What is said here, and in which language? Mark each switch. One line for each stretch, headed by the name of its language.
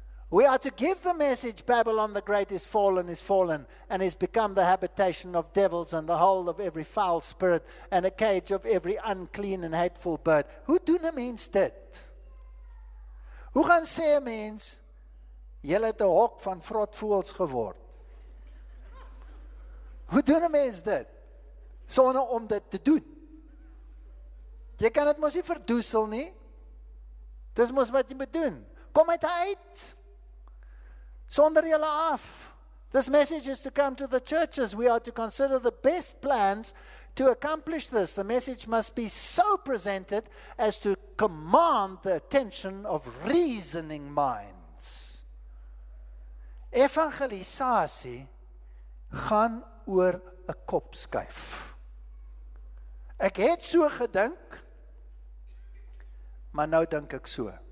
English: We are to give the message, Babylon the Great is fallen, and is become the habitation of devils and the hole of every foul spirit and a cage of every unclean and hateful bird.
Afrikaans: Hoe doen 'n mens dit? Hoe gaan sê 'n mens, julle het 'n hok van vrotvoëls geword? Hoe doen 'n mens dit? Sonder om dit te doen. Jy kan dit mos nie verdoesel nie. Dis mos wat jy moet doen. Kom uit. Sonder julle af.
English: This message is to come to the churches. We are to consider the best plans to accomplish this. The message must be so presented as to command the attention of reasoning minds.
Afrikaans: Evangelisasie gaan oor 'n kop skuif. Ek het so gedink, maar nou dink ek so.